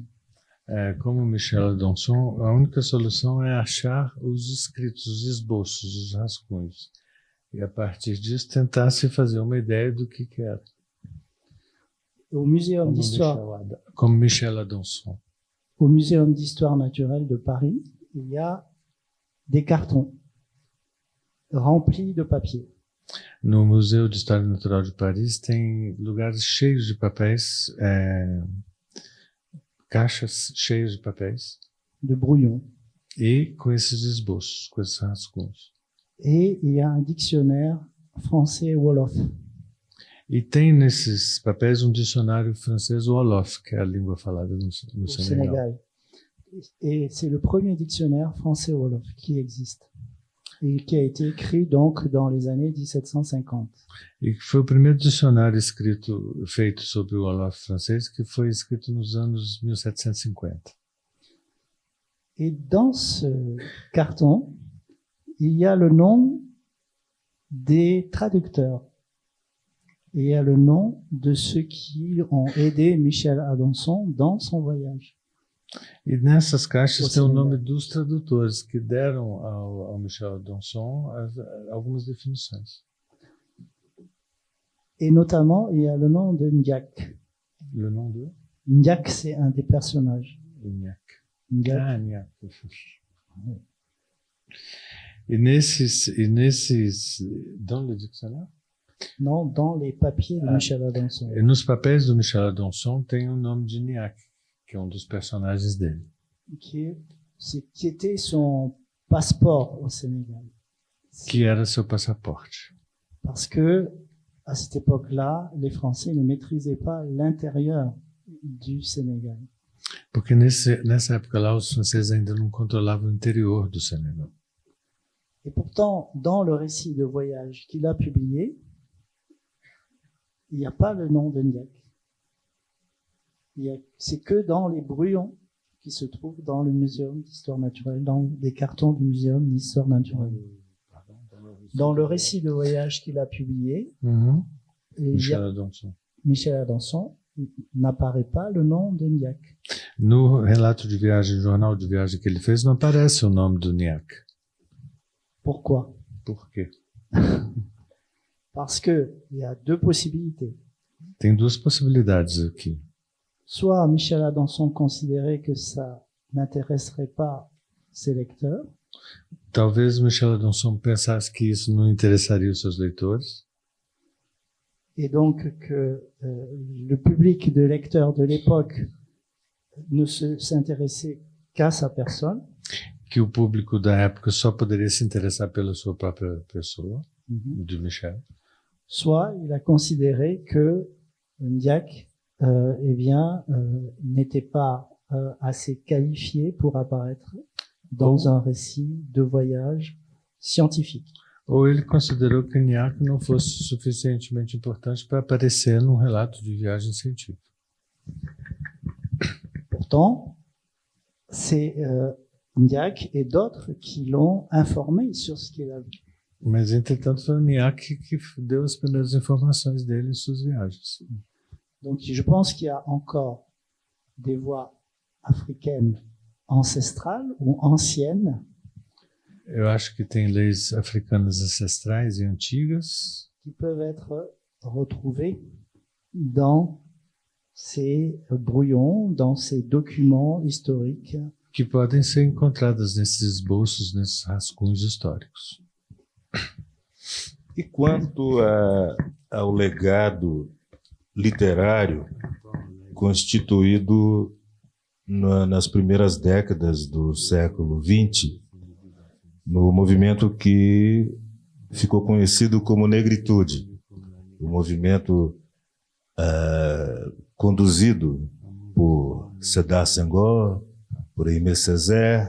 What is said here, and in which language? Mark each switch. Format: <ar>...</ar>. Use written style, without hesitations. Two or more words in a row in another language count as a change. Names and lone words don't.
<pt>Como Michel Adanson, a única solução é achar os escritos, os esboços, os rascunhos. E a partir disso tentar se fazer uma ideia do que era.</pt> <fr>Au Muséum d'Histoire, comme Michel Adanson. Au Muséum d'Histoire Naturelle de Paris, il y a des cartons remplis de papier.</fr> <pt>No Museu de História Natural de Paris tem lugares cheios de papéis, caixas cheias de papéis,</pt> <fr>de brouillons.</fr> <pt>e com esses esboços, com esses rascunhos.</pt> <fr>Et il y a un dictionnaire français-wolof.</fr> <pt>E tem nesses papéis um dicionário francês Wolof, que é a língua falada no</pt> <fr>Au</fr> <pt>Senegal.</pt> <fr>Sénégal. Et c'est le premier dictionnaire français-wolof qui existe. Et qui a été écrit donc dans les années 1750.</fr> <pt>E que foi o primeiro dicionário feito sobre o Wolof francês, que foi escrito nos anos 1750.</pt> <fr>Et dans ce carton, il y a le nom des traducteurs. Et il y a le nom de ceux qui ont aidé Michel Adanson dans son voyage.</fr> <pt>E nessas caixas</pt> <fr>Au</fr> <pt>tem o Senegal. nome dos tradutores que deram ao Michel Adanson algumas definições.</pt> <fr>Et notamment, il y a le nom de Ndiak. Le nom de Ndiak, c'est un des personnages. Ignac. Ndiak. Ah, Ignac.</fr> <pt>E nesses</pt> <fr>dans le</fr> <pt>dicionário?</pt> <fr>Non, dans les papiers de Michel Adanson.</fr> <pt>E nos papéis do Michel Adanson tem o nome de Ignac, que é um dos personagens dele.</pt> <fr>Qui était son passeport au Sénégal.</fr> <pt>Que era seu passaporte.</pt> <fr>Parce que, à cette époque-là, les Français ne maîtrisaient pas l'intérieur du Sénégal.</fr> <pt>Porque nessa época lá, os franceses ainda não controlavam o interior do Senegal.</pt> <fr>Et pourtant, dans le récit de voyage qu'il a publié, il n'y a pas le nom de Ndiak. C'est que dans les brouillons qui se trouvent dans le Muséum d'Histoire Naturelle, dans les cartons du Muséum d'Histoire Naturelle. Dans le récit de voyage qu'il a publié, Uhum. et il y Michel a- Adanson. Michel Adanson, n'apparaît pas le nom de Ndiak.</fr> <pt>No relato de viagem, no jornal de viagem que ele fez, não aparece o nome do Ignac.</pt> <fr>Pourquoi?</fr> <pt>Por quê?</pt> <fr>Parce que il y a deux possibilités.</fr> <pt>Tem duas possibilidades aqui.</pt> <fr>Soit Michel Adanson considérait que ça n'intéresserait pas ses lecteurs,</fr> <pt>Talvez Michel Adanson pensasse que isso não interessaria os seus leitores,</pt> <fr>et donc que le public de lecteurs de l'époque ne s'intéressait qu'à sa personne,</fr> <pt>que o público da época só poderia se interessar pela sua própria pessoa,</pt> <fr>de Michel. soit il a considéré que Ndiak n'était pas assez qualifié pour apparaître dans un récit de voyage scientifique.</fr> <pt>Ou ele considerou que Ignac não fosse suficientemente importante para aparecer num relato de viagem científica.</pt> <fr>Pourtant, c'est Ndiak et d'autres qui l'ont informé sur ce qu'il a vu.</fr> <pt>Mas, entretanto, foi o Ignac que deu as primeiras informações dele em suas viagens.</pt> <fr>Donc, je pense qu'il y a encore des voix africaines ancestrales ou anciennes</fr> <pt>Eu acho que tem leis africanas ancestrais e antigas</pt> <fr>qui peuvent être retrouvées dans ces brouillons, dans ces documents historiques</fr> <pt>que podem ser encontradas nesses esboços, nesses rascunhos históricos. E quanto ao legado literário constituído nas primeiras décadas do século XX, no movimento que ficou conhecido como negritude, o movimento conduzido por Sédar Senghor, por Aimé Césaire.</pt>